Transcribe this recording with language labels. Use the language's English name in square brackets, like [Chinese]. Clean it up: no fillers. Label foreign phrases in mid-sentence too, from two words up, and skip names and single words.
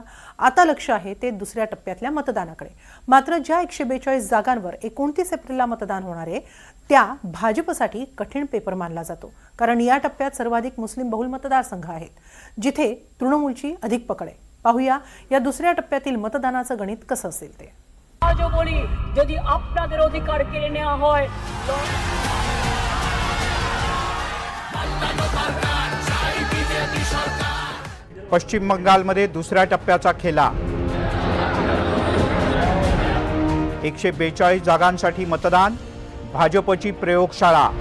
[Marathi] आता लक्ष आहे ते दुसऱ्या टप्प्यातल्या मतदानाकडे. मात्र ज्या 142 जागांवर 29 एप्रिलला मतदान होणार आहे त्या भाजपसाठी कठीण पेपर मानला जातो, कारण या टप्प्यात सर्वाधिक मुस्लिम बहुल मतदारसंघ आहेत, जिथे तृणमूलची अधिक पकड आहे. पाहूया या दुसऱ्या टप्प्यातील मतदानाचं गणित कसं असेल ते. [Bangla] आजও বলি যদি আপনাদের অধিকার কেড়ে নেওয়া হয় [Marathi] पश्चिम बंगालमध्ये दुसऱ्या टप्प्याचा खेळा. 142 जागांसाठी मतदान. भाजपची प्रयोगशाळा.